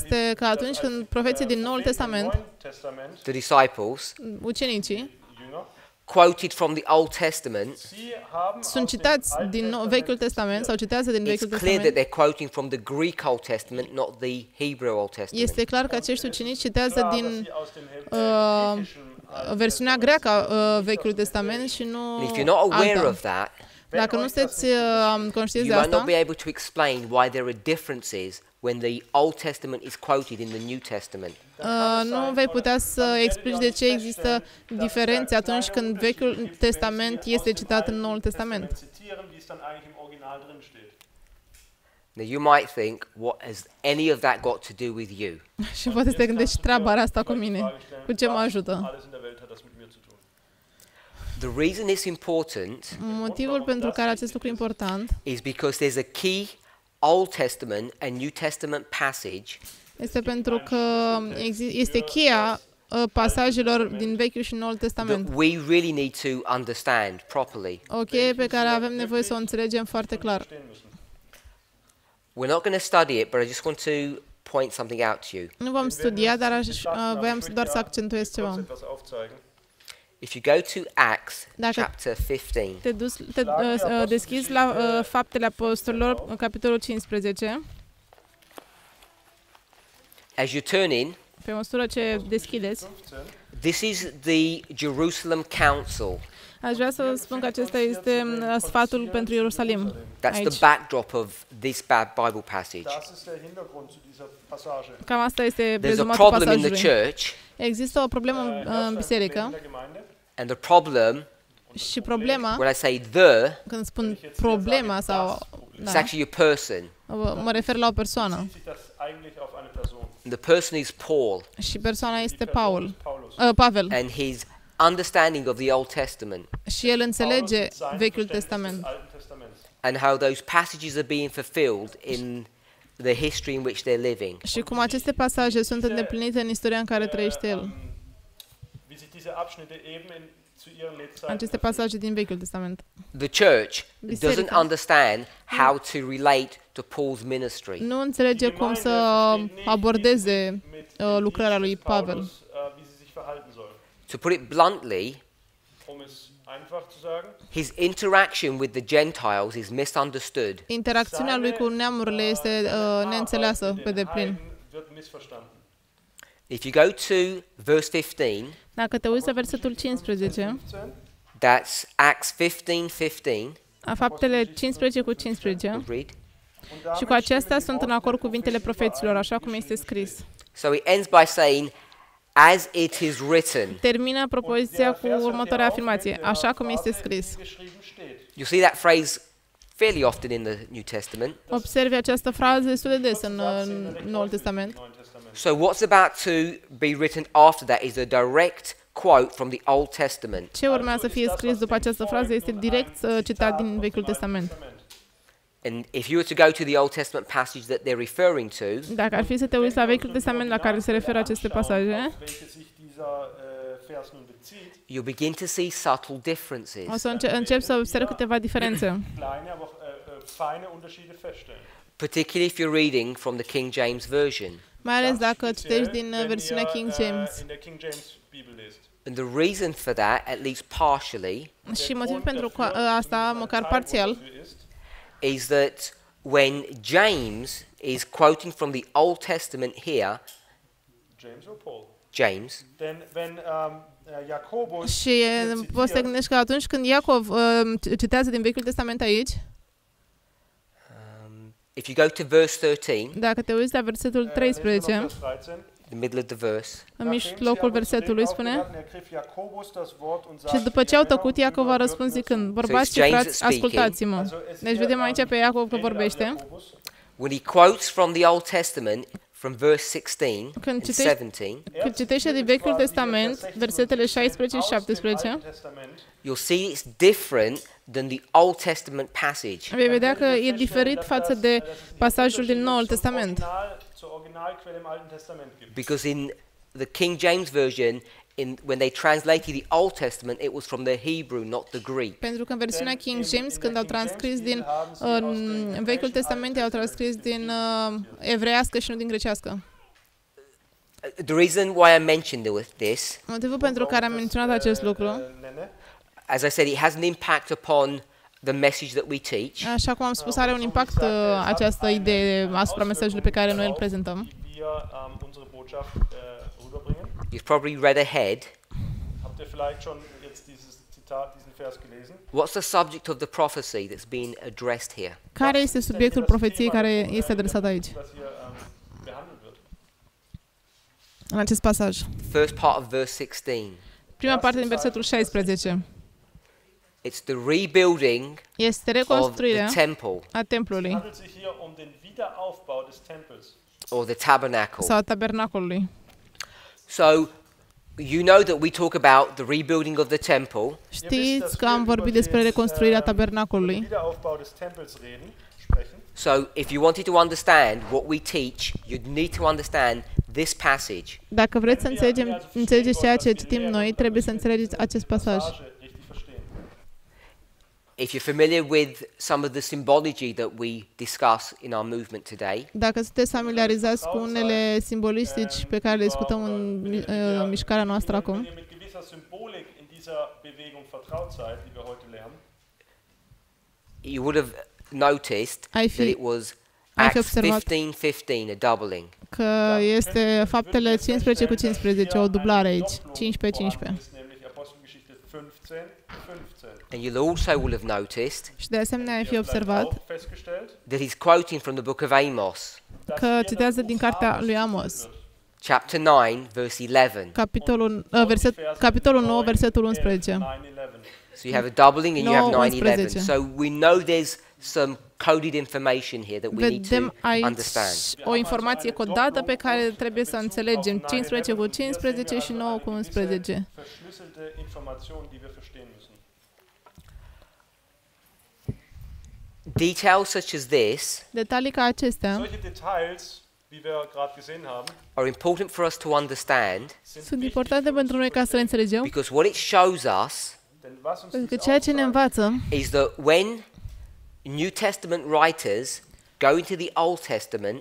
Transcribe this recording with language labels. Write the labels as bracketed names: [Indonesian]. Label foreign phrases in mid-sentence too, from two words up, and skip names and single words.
[Romanian] este că atunci când profeții din Noul [German] Propheten im Testament, Neuen Testament, [English] the disciples, [Romanian] ucenicii, [German] Jünger, [English] quoted from the Old Testament, [German] sie haben [Romanian] sunt [German] aus dem [Romanian] citați [German] Alten [Romanian] din [German] Testament [Romanian] Vechiul Testament sau citează din [English] it's [Romanian] Vechiul [English] clear that [Romanian] Testament. [English] they're quoting from the Greek Old Testament, not the Hebrew Old Testament. [Romanian] Este clar că acești ucenici citează [German] klar, dass [Romanian] din [German] sie aus dem griechischen Alten [Romanian] versiunea [German] Testament [Romanian] greacă a Vechiului Testament și nu [English] And if you're not aware [Romanian] alta. [English] of that, [Romanian] Dacă nu sunteți conștienți de [English] you might not [Romanian] asta, [English] be able to explain why there are differences when the Old Testament is quoted in the New Testament. [Romanian] nu vei putea să explici de ce există diferențe atunci când Vechiul Testament este citat în Noul Testament. [German] zitieren, wie es dann eigentlich im Original drin steht. [English] Now you might think, what has any of that got to do with you? [Romanian] Și poate să te gândești treaba asta cu mine. Cu ce mă ajută? [German] Alles in der Welt hat das mit mir zu tun. [English] The reason it's important [Romanian] Motivul pentru care acest lucru e important [English] is because there's a key Old Testament and New Testament passage [Romanian] este pentru că este cheia pasajelor din Vechiul și Noul [English] that [Romanian] Testament. [English] we really need to understand properly. [Romanian] O cheie pe care avem nevoie să o înțelegem foarte clar. [German] Stehen müssen. [English] We're not going to study it, but I just want to point something out to you. [Romanian] Nu vom studia, dar voiam doar să accentuez ceva. [German] Kurz etwas aufzeigen. [English] If you go to Acts [Romanian] Dacă [English] chapter 15, [Romanian] te deschizi la Faptele Apostolilor, capitolul 15, [English] as you turn in, [Romanian] pe măsură ce deschideți, 15. [English] this is the Jerusalem Council. [Romanian] aș vrea să spun că acesta este sfatul pentru Ierusalim. [English] That's [Romanian] Aici. [English] the backdrop of this Bible passage. [German] Das ist der Hintergrund zu dieser Passage. [Romanian] Cam asta este [English] There's a [Romanian] rezumatul [English] problem in the [Romanian] pasajului. [English] church, [Romanian] Există o problemă în [German] Herrscher [Romanian] biserică [German] in der Gemeinde. [English] and the problem, [Romanian] și problema, [English] when I say the, [Romanian] când spun problema sau [English] it's [Romanian] da, [English] actually a person. [Romanian] mă refer la o persoană [German] Bezieht sich das eigentlich auf eine Person. [English] The person is Paul, [Romanian] și persoana este [German] Die Person ist Paulus. [Romanian] Pavel [English] and his understanding of the Old Testament [Romanian] și el înțelege [German] Paulus mit seinem [Romanian] Vechiul [German] Verständnis des [Romanian] Testament [German] Alten Testaments. [English] and how those passages are being fulfilled in the history in which they're living. [Romanian] și cum aceste pasaje sunt îndeplinite în istoria în care trăiește el. [German] Wie sich diese Abschnitte eben zu ihren Lebzeiten [Romanian] Aceste pasaje din Vechiul Testament. [English] The church [Romanian] Biserica. [English] doesn't understand how to relate to Paul's ministry. [Romanian] Nu înțelege cum să abordeze lucrarea lui Pavel. [German] Paulus, wie sie sich verhalten soll. [English] To put it bluntly, [German] Um es einfach zu sagen, [English] his interaction with the Gentiles is misunderstood. [Romanian] Interacțiunea lui cu neamurile este neînțeleasă pe deplin. [German] wird missverstanden. [English] If you go to verse 15, [Romanian] Dacă te uiți la versetul 15, 15. [English] that's Acts 15:15. [Romanian] a Faptele 15 cu 15, [English] We'll read. [German] Und damit [Romanian] și cu acestea sunt în acord cuvintele profeților, așa cum este scris. [English] So it ends by saying, as it is written. [Romanian] Termină propoziția cu următoarea afirmație, așa cum este scris. [German] geschrieben steht. [English] You see that phrase fairly often in the New Testament. [Romanian] Observi această frază destul de des în Noul Testament. [German] Neuen Testament. [English] So what's about to be written after that is a direct quote from the Old Testament. [Romanian] Ce urmează să fie scris după această frază este direct citat din Vechiul Testament. [English] And if you were to go to the Old Testament passage that they're referring to, [Romanian] Dacă ar fi să te uiți la Vechiul Testament la care se referă aceste pasaje, [English] you'll begin to see subtle differences. [Romanian] o să încep să observi câteva diferențe. [English] Particularly if you're reading from the King James Version. [Romanian] Mai ales dacă citești din versiunea King James. [English] And the reason for that, at least partially, [Romanian] Și motivul pentru asta, măcar parțial, [English] is that when James is quoting from the Old Testament here, James, [Romanian] și poți să te gândești că atunci când Iacov citează din Vechiul Testament aici, [English] if you go to verse 13, [Romanian] dacă te uiți la versetul 13, [English] the middle of the verse, [Romanian] în mijlocul versetului spune: și după ce au tăcut, Iacov a răspuns zicând: bărbați și frați, ascultați-mă. Deci vedem aici pe Iacov că vorbește. [English] when he quotes from the Old Testament, from verse 16 and 17, [Romanian] Când citește din Vechiul Testament, versetele 16 și 17, [English] you'll see it's different than the Old Testament passage. [Romanian] vei vedea că e diferit față de pasajul din Noul Testament. [English] Because in the King James Version, when they translated the Old Testament, it was from the Hebrew, not the Greek. [Romanian] Pentru că în versiunea King James, când au transcris din Vechiul Testament, au transcris din evreiască și nu din grecească. [English] The reason why I mentioned this, [Romanian] Motivul pentru care am menționat acest lucru, [English] as I said, it has an impact upon the message that we teach. [Romanian] așa cum am spus, are un impact această idee asupra mesajului pe care noi îl prezentăm. [English] You've probably read ahead. What's the subject of the prophecy that's being addressed here? [Romanian] Care este subiectul profeției care este adresat aici, în acest pasaj? [English] First part of verse 16. [Romanian] Prima parte din versetul 16. [English] It's the rebuilding [Romanian] Este [English] of the [Romanian] reconstruirea [English] temple [Romanian] a templului [English] or the tabernacle. [Romanian] sau a tabernacolului. [English] So, you know that we talk about the rebuilding of the temple. [Romanian] Știți că am vorbit despre reconstruirea tabernacolului. [English] So, if you wanted to understand what we teach, you'd need to understand this passage. [Romanian] Dacă vreți să înțelegeți ceea ce citim noi, trebuie să înțelegeți acest pasaj. [English] If you're familiar with some of the symbology that we discuss in our movement today, [Romanian] Dacă sunteți familiarizați cu unele simbolistici pe care le discutăm în mișcarea noastră acum, [English] you would have noticed [Romanian] Ai [English] that [Romanian] fi- [English] it was [Romanian] ai fi [English] Acts [Romanian] observat [English] 15:15, a doubling. [Romanian] că este faptele 15 cu 15, o dublare aici, 15-15. [English] And you also will have noticed [Romanian] Și de asemenea ai fi observat [English] that he's quoting from the book of Amos, [Romanian] că citează din cartea lui Amos, [English] chapter 9, verse 11. [Romanian] capitolul 9, versetul 11. [English] So you have a doubling and you have 9:11. [Romanian] 9:11. [English] So we know there's some coded information here that we need to [Romanian] Vedem aici [English] understand. [Romanian] o informație codată pe care trebuie să înțelegem. 15 cu 15 și 9 cu 11. [English] Details such as this [Romanian] Detalii ca acestea [English] are important for us to understand [Romanian] sunt importante pentru noi ca să le înțelegem, [English] because what it shows us [Romanian] pentru că ceea ce ne învață [English] is that when New Testament writers go into the Old Testament,